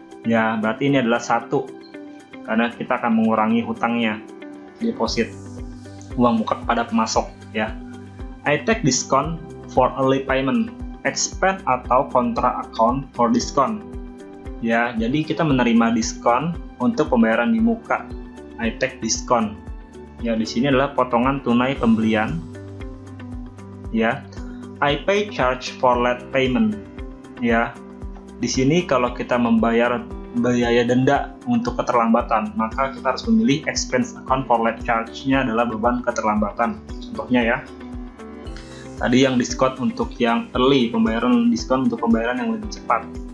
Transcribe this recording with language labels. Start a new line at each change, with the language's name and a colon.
Indonesian: Ya, berarti ini adalah 1 karena kita akan mengurangi hutangnya. Deposit uang muka kepada pemasok ya.
English: I take discount for early payment, expense atau kontra account for discount.
Indonesian: Ya, jadi kita menerima diskon untuk pembayaran di muka.
English: I take discount.
Indonesian: Ya, di sini adalah potongan tunai pembelian.
English: Ya, I pay charge for late payment.
Indonesian: Ya, di sini kalau kita membayar biaya denda untuk keterlambatan, maka kita harus memilih expense account for late charge-nya adalah beban keterlambatan. Contohnya ya, tadi yang diskon untuk yang early, pembayaran diskon untuk pembayaran yang lebih cepat.